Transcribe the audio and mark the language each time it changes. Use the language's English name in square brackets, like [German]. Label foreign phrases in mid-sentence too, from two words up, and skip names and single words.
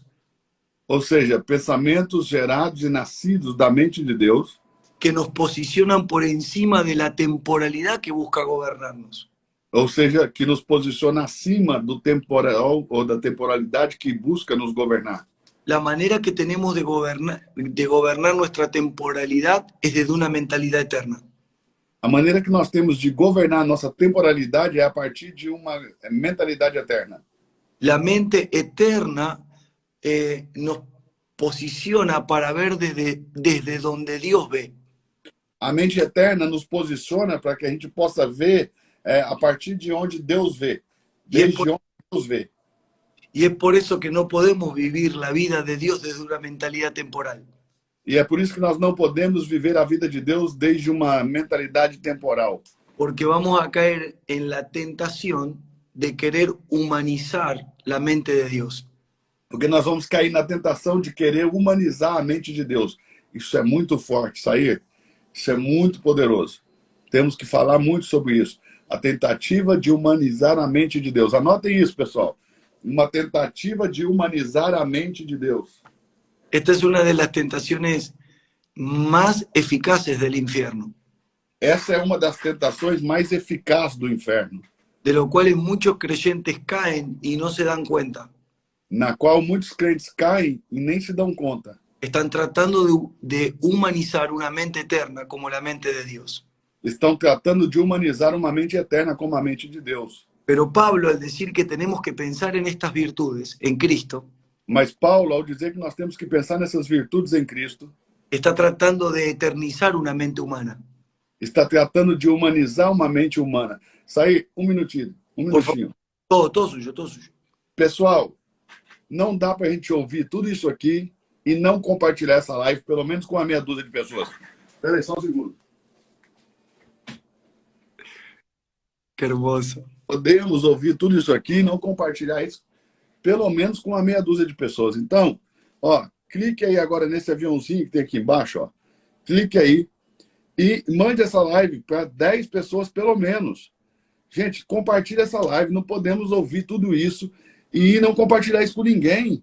[Portuguese] Ou seja, pensamentos gerados e nascidos da mente de Deus, [Spanish] que nos posicionan por encima de la temporalidad que busca gobernarnos. [Portuguese] ou seja, que nos posiciona acima do temporal ou da temporalidade que busca nos governar. [Spanish] La manera que tenemos de gobernar nuestra temporalidad es desde una mentalidad eterna. [Portuguese] A maneira que nós temos de governar a nossa temporalidade é a partir de uma mentalidade eterna. [Spanish] La mente eterna nos posiciona para ver desde donde Dios ve. [Portuguese] A mente eterna nos posiciona para que a gente possa ver a partir de onde Deus vê, desde onde Deus vê. [Spanish] Y es por eso que no podemos vivir la vida de Dios desde una mentalidad temporal. [Portuguese] E é por isso que nós não podemos viver a vida de Deus desde uma mentalidade temporal. [Spanish] Porque vamos a caer en la tentación de querer humanizar la mente de Dios. [Portuguese] Porque nós vamos cair na tentação de querer humanizar a mente de Deus. Isso é muito forte, Sair. Isso é muito poderoso. Temos que falar muito sobre isso. A tentativa de humanizar a mente de Deus. Anotem isso, pessoal. Uma tentativa de humanizar a mente de Deus. [Spanish] Esta es una de las tentaciones más eficaces del infierno, [Portuguese] Essa é uma das tentações mais eficazes do inferno, [Spanish] de lo cual muchos creyentes caen y no se dan cuenta. [Portuguese] na qual muitos crentes caem e nem se dão conta. [Spanish] Están tratando de humanizar una mente eterna como la mente de Dios. [Portuguese] Estão tratando de humanizar uma mente eterna como a mente de Deus. [Spanish] Pero Pablo, al decir que tenemos que pensar en estas virtudes, en Cristo, [Portuguese] Mas Paulo, ao dizer que nós temos que pensar nessas virtudes em Cristo, [Spanish] está tratando de eternizar una mente humana. [Portuguese] está tratando de humanizar uma mente humana. Sair, um minutinho. [Spanish] Todo suyo, todo suyo. [Portuguese] Pessoal, não dá para a gente ouvir tudo isso aqui e não compartilhar essa live, pelo menos com uma meia dúzia de pessoas. Espera aí, só um segundo. [Spanish] Qué hermoso. [Portuguese] Podemos ouvir tudo isso aqui e não compartilhar isso, pelo menos com uma meia dúzia de pessoas. Então, ó, clique aí agora nesse aviãozinho que tem aqui embaixo, ó. Clique aí e mande essa live para 10 pessoas pelo menos. Gente, compartilhe essa live. Não podemos ouvir tudo isso e não compartilhar isso com ninguém.